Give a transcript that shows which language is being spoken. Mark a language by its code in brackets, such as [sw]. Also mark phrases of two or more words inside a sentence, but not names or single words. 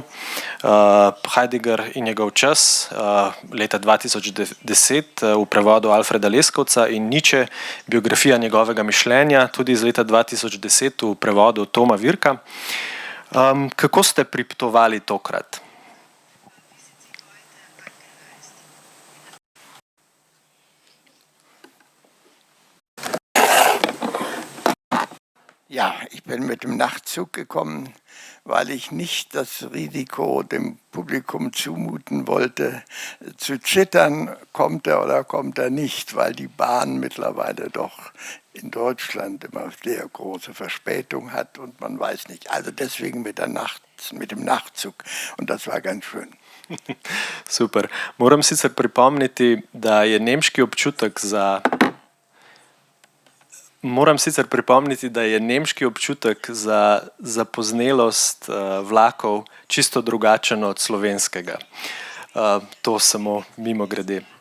[sl] Heidegger in njegov čas leta 2010 v prevodu Alfreda Leskovca in Nietzsche, biografija njegovega mišljenja, tudi iz leta 2010 v prevodu Toma Virka. Kako ste pripotovali tokrat? [de] Ja, ich bin mit dem Nachtzug gekommen, weil ich nicht das Risiko dem Publikum zumuten wollte, zu zittern, kommt er oder kommt er nicht, weil die Bahn mittlerweile doch in Deutschland immer sehr große Verspätung hat und man weiß nicht. Also deswegen mit dem Nachtzug und das war ganz schön. Super. [sl] Moram sicer pripomniti, da je nemški občutek za zapoznelost vlakov čisto drugačen od slovenskega. To samo mimogrede.